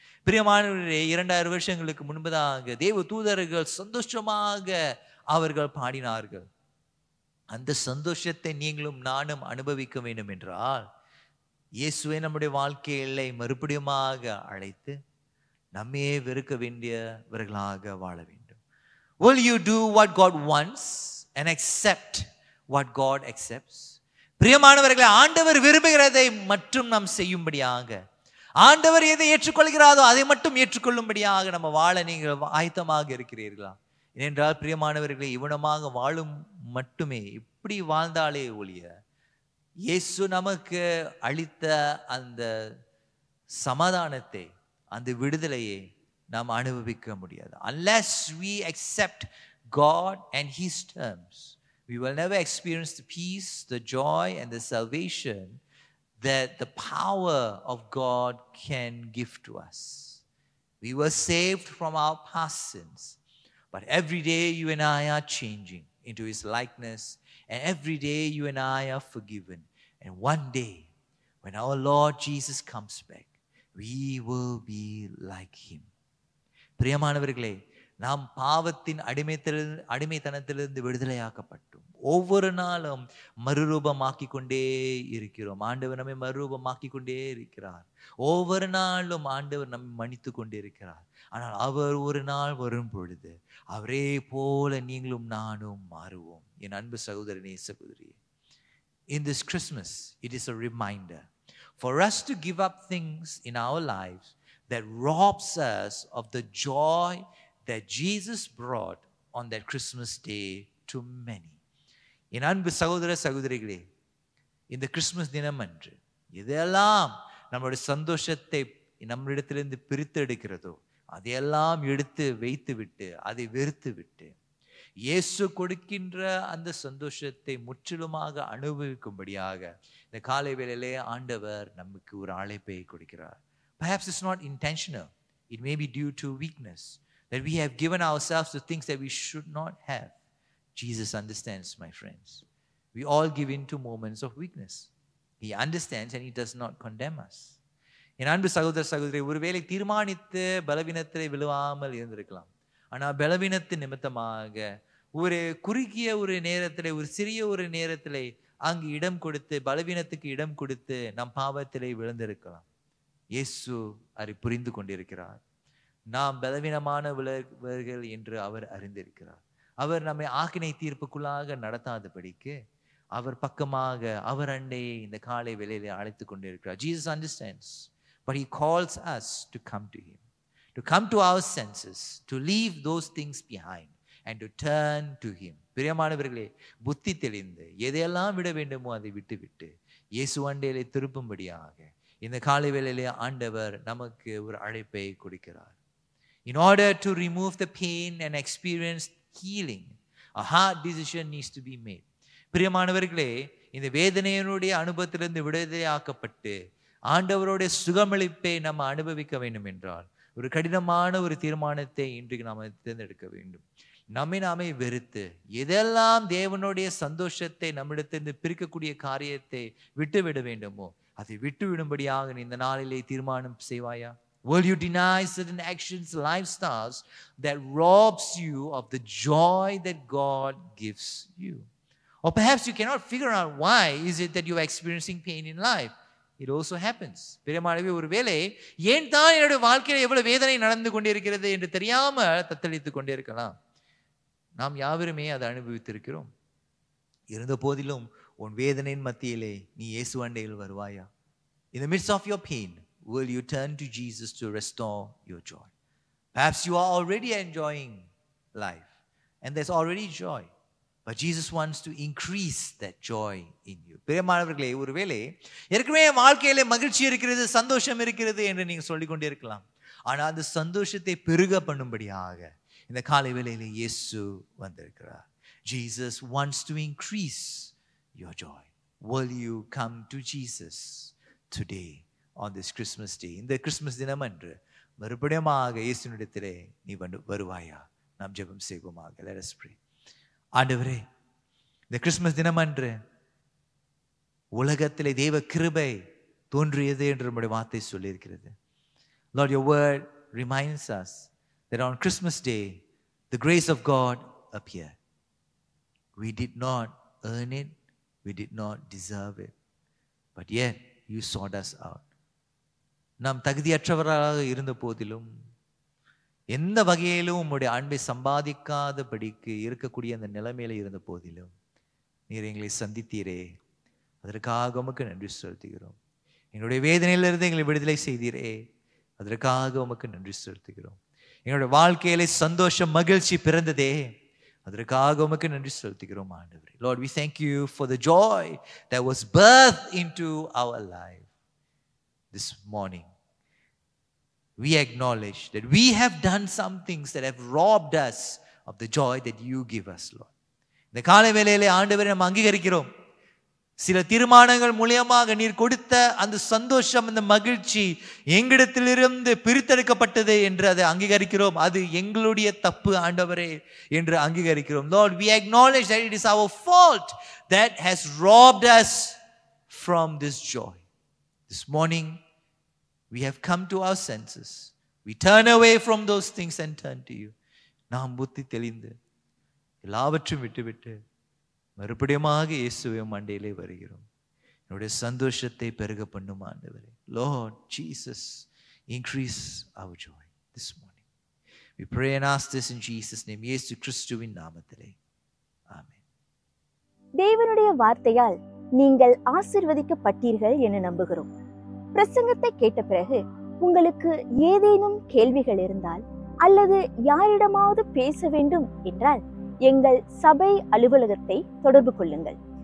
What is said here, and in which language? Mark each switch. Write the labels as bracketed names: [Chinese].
[Tamil] பிரியமானவர்களே, 2000 வருஷங்களுக்கு முன்பதாக தேவ தூதர்கள் சந்தோஷமாக அவர்கள் பாடினார்கள். அந்த சந்தோஷத்தை நீங்களும் நானும் அனுபவிக்க வேண்டும் என்றால் இயேசுவை நம்முடைய வாழ்க்கையிலே மறுபடியுமாக அழைத்து நம்மையே வெறுக்க வேண்டியவர்களாக வாழ வேண்டும். [English] Will you do what God wants and accept what God accepts. [Tamil] பிரியமானவர்களே, ஆண்டவர் விரும்புகிறதை மட்டும் நாம் செய்யும்படியாக, ஆண்டவர் எதை ஏற்றுக்கொள்கிறாரோ அதை மட்டும் ஏற்றுக்கொள்ளும்படியாக நம்ம வாழ நீங்கள் ஆயத்தமாக இருக்கிறீர்களா? ஏனென்றால் பிரியமானவர்களே, இவனமாக வாழும் மட்டுமே இப்படி வாழ்ந்தாலே ஒழிய இயேசு நமக்கு அளித்த அந்த சமாதானத்தை, அந்த விடுதலையை நாம் அனுபவிக்க முடியாது. [English] Unless we accept God and His terms, we will never experience the peace, the joy, and the salvation that the power of God can give to us. We were saved from our past sins, but every day you and I are changing into His likeness, and every day you and I are forgiven. And one day, when our Lord Jesus comes back, we will be like Him. [Tamil] பிரியமானவர்களே, நாம் பாவத்தின் அடிமைத்தனத்திலிருந்து விடுதலையாக்கப்பட்டோம். ஒவ்வொரு நாளும் மறுரூபமாக்கி கொண்டே இருக்கிறோம். ஆண்டவர் நம்மை மறுரூபமாக்கி கொண்டே இருக்கிறார். ஒவ்வொரு நாளும் ஆண்டவர் நம்மை மன்னித்து கொண்டே இருக்கிறார். ஆனால் அவர் ஒரு நாள் வரும் பொழுது அவரே போல நீங்களும் நானும் மாறுவோம். என் அன்பு சகோதரனே, சகோதரியே, [English] in this Christmas, it is a reminder for us to give up things in our lives that robs us of the joy that Jesus brought on that Christmas day to many. [Tamil] என் அன்பு சகோதர சகோதரிகளே, இந்த Christmas தினம் அன்று எதெல்லாம் நம்மளுடைய சந்தோஷத்தை நம்மிடத்திலிருந்து பிரித்து எடுக்கிறதோ அதையெல்லாம் எடுத்து வைத்து விட்டு, அதை வெறுத்து விட்டு, இயேசு கொடுக்கின்ற அந்த சந்தோஷத்தை முற்றிலுமாக அனுபவிக்கும்படியாக இந்த காலை வேளையிலே ஆண்டவர் நமக்கு ஒரு அழைப்பை கொடுக்கிறார். [English] Perhaps it's not intentional. It may be due to weakness, that we have given ourselves to things that we should not have. Jesus understands, my friends. We all give in to moments of weakness. He understands and He does not condemn us. [Tamil] என் அன்பு சகோதர சகோதரி, ஒருவேளை தீர்மானித்து பலவீனத்திலே விழுவாமல் இருந்திருக்கலாம். ஆனால் பலவீனத்தின் நிமித்தமாக ஒரு குறுகிய ஒரு நேரத்திலே, ஒரு சிறிய ஒரு நேரத்திலே அங்கு இடம் கொடுத்து, பலவீனத்துக்கு இடம் கொடுத்து நம் பாவத்திலே விழுந்திருக்கலாம். இயேசு அதை புரிந்து கொண்டிருக்கிறார். நாம் பலவீனமானவர்கள் என்று அவர் அறிந்திருக்கிறார். அவர் நம்மை ஆக்கினை தீர்ப்புக்குள்ளாக நடத்தாதபடிக்கு அவர் பக்கமாக, அவர் அண்டையை இந்த காலை வேளையிலே அழைத்து கொண்டிருக்கிறார். [English] Jesus understands, but He calls us to come to Him, to come to our senses, to leave those things behind and to turn to Him. [Tamil] பிரியமானவர்களே, புத்தி தெளிந்து எதையெல்லாம் விட வேண்டுமோ அதை விட்டுவிட்டு இயேசு அண்டையிலே திருப்பும்படியாக இந்த காலை வேளையிலே ஆண்டவர் நமக்கு ஒரு அழைப்பை கொடுக்கிறார். [English] In order to remove the pain and experience healing, a hard decision needs to be made. [Tamil] பிரியமானவர்களே, இந்த வேதனையினுடைய அனுபவத்திலிருந்து விடுதலையாக்கப்பட்டு ஆண்டவருடைய சுகமளிப்பை நம்ம அனுபவிக்க வேண்டும் என்றால் ஒரு கடினமான ஒரு தீர்மானத்தை இன்றைக்கு நாம் தேர்ந்தெடுக்க வேண்டும். நம்மை நாமே வெறுத்து எதெல்லாம் தேவனுடைய சந்தோஷத்தை நம்மிடத்திலிருந்து பிரிக்கக்கூடிய காரியத்தை விட்டுவிட வேண்டுமோ அதை விட்டுவிடும்படியாக இந்த நாளிலே தீர்மானம் செய்வாயா? [English] Will you deny certain actions, lifestyles that robs you of the joy that God gives you? Or perhaps you cannot figure out why is it that you are experiencing pain in life. It also happens. [Tamil] பிரியமானவே, ஒருவேளை ஏன் தான் என்னுடைய வாழ்க்கையில் எவ்வளவு வேதனை நடந்து கொண்டிருக்கிறது என்று தெரியாமல் தத்தளித்துக் கொண்டிருக்கலாம். நாம் யாவருமே அதை அனுபவித்திருக்கிறோம். இருந்த போதிலும் உன் வேதனையின் மத்தியிலே நீ இயேசு அண்டையில் வருவாயா? [English] In the midst of your pain, will you turn to Jesus to restore your joy? Perhaps you are already enjoying life and there's already joy, but Jesus wants to increase that joy in you. [Tamil] பிரியமானவர்களே, ஒருவேளை ஏற்கனவே வாழ்க்கையிலே மகிழ்ச்சி இருக்கிறது, சந்தோஷம் இருக்கிறது என்று நீங்க சொல்லிக் கொண்டே இருக்கலாம். ஆனால் அந்த சந்தோஷத்தை பெருக பண்ணும்படியாக இந்த காலை வேளையிலே இயேசு வந்திருக்கிறார். [English] Jesus wants to increase your joy. Will you come to Jesus today on this Christmas day? [Tamil] இந்த கிறிஸ்துமஸ் தினம் அன்று மறுபடியுமாக இயேசுவினிடத்திலே நீ வருவாயா? நாம் ஜெபம் செய்வோமாக. [English] Let us pray. [Tamil] ஆண்டவரே, இந்த கிறிஸ்துமஸ் தினம் அன்று உலகத்திலே தேவ கிருபை தோன்றியது என்று நம்முடைய வார்த்தை சொல்லியிருக்கிறது. [English] Lord, your word reminds us that on Christmas day the grace of God appeared. We did not earn it, we did not deserve it, but yet you sought us out. [Tamil] நாம் தகுதியற்றவராக இருந்த போதிலும், எந்த வகையிலும் உம்முடைய அன்பை சம்பாதிக்காதபடிக்கு இருக்கக்கூடிய அந்த நிலைமையில இருந்த போதிலும், நீர் எங்களை சந்தித்தீரே, அதற்காக உமக்கு நன்றி செலுத்துகிறோம். எங்களுடைய வேதனையிலிருந்து எங்களை விடுதலை செய்தீரே, அதற்காக உமக்கு நன்றி செலுத்துகிறோம். எங்களுடைய வாழ்க்கையிலே சந்தோஷம் மகிழ்ச்சி பிறந்ததே, அதற்காக உமக்கு நன்றி செலுத்துகிறோம் ஆண்டவரே. [English] Lord, we thank you for the joy that was birthed into our life this morning. We acknowledge that we have done some things that have robbed us of the joy that you give us, Lord. [Tamil] இந்த காலை வேளையிலே ஆண்டவரே நாம் அங்கீகரிக்கிறோம், சில தீர்மானங்கள் மூலமாக நீர் கொடுத்த அந்த சந்தோஷம், அந்த மகிழ்ச்சி எங்களிடத்திலிருந்து பிரித்தெடுக்கப்பட்டது என்று அதை அங்கீகரிக்கிறோம். அது எங்களுடைய தப்பு ஆண்டவரே என்று அங்கீகரிக்கிறோம். [English] Lord, we acknowledge that it is our fault that has robbed us from this joy. This morning we have come to our senses. We turn away from those things and turn to you. [Tamil] நாம் புத்தி தெளிந்து எல்லாவற்றையும் விட்டுவிட்டு மறுபடியுமாக இயேசுவின் மண்டையிலே வருகிறோம். என்னுடைய சந்தோஷத்தை பெருக பண்ணும் ஆண்டவரே. [English] Lord Jesus, increase our joy this morning. We pray and ask this in Jesus' name. [Tamil] இயேசு கிறிஸ்துவின் நாமத்திலே. ஆமென். தேவனுடைய வார்த்தையால் நீங்கள் ஆசீர்வதிக்கப்பட்டீர்கள் என நம்புகிறோம். பிரசங்கத்தை கேட்ட பிறகு உங்களுக்கு ஏதேனும் கேள்விகள் இருந்தால் அல்லது யாரிடமாவது பேச வேண்டும் என்றால் எங்கள் சபை அலுவலகத்தை தொடர்பு கொள்ளுங்கள்.